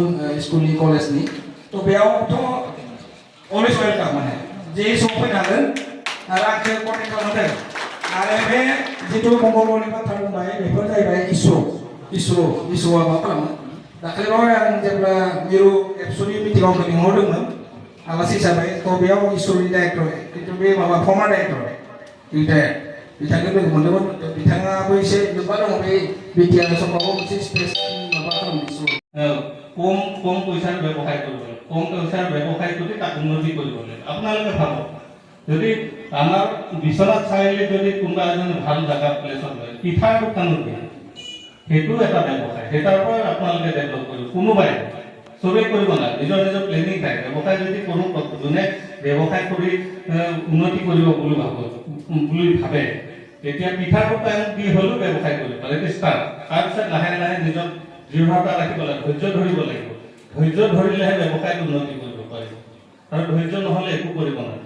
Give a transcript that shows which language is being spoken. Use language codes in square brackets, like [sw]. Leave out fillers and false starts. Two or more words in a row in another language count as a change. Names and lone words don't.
[brx] स्कुलनि कलेजनि थ' बेयावथ' [en] always welcome [brx] माने जे सम फैनो हागोन आरो आंखौ कन्टेक्ट खालामदों आरो बे जितु मंगलबारनि बाथ्रा बुंबाय बेफोर जाहैबाय इसर'आ मा खालामो दाखालिबावै आं जेब्ला मिरु एबसुनि मिटिङाव लिंहरदोंमोन आलासि हिसाबै थ' बेयाव इसर'नि डाइरेक्टर खिन्थु बे माबा [en] former director retired [brx] बिथांखौ लोगो मोन्दोंमोन। बिथाङाबो एसे लोब्बा दङ बे बिटिआर समाव मोनसे स्पेस माबा खालामदों। [as] কম পইচাৰ ব্যৱসায় কৰিবলৈ কম পইচাৰ ব্যৱসায় কৰি তাক উন্নতি কৰিবলৈ আপোনালোকে ভাবক যদি আমাৰ বিশ্বনাথ চাৰিআলিত যদি কোনোবা এজন ভাল জেগা প্লেচত লয় পিঠাৰ দোকানত দিয়ে সেইটো এটা ব্যৱসায় সেইটাৰ পৰা আপোনালোকে ডেভেলপ কৰিব কোনোবাই চবেই কৰিব নালাগে নিজৰ নিজৰ প্লেনিং থাকে ব্যৱসায় যদি কোনো যোনে ব্যৱসায় কৰি উন্নতি কৰিব বুলি ভাবে তেতিয়া পিঠাৰ দোকান দি হ'লেও ব্যৱসায় কৰিব পাৰে এইটো ষ্টাৰ্ট তাৰপিছত লাহে লাহে নিজৰ দৃঢ়তা ৰাখিব লাগিব ধৈৰ্য ধৰিব লাগিব ধৈৰ্য ধৰিলেহে ব্যৱসায়ত উন্নতি কৰিব পাৰিব আৰু ধৈৰ্য নহ'লে একো কৰিব নোৱাৰে।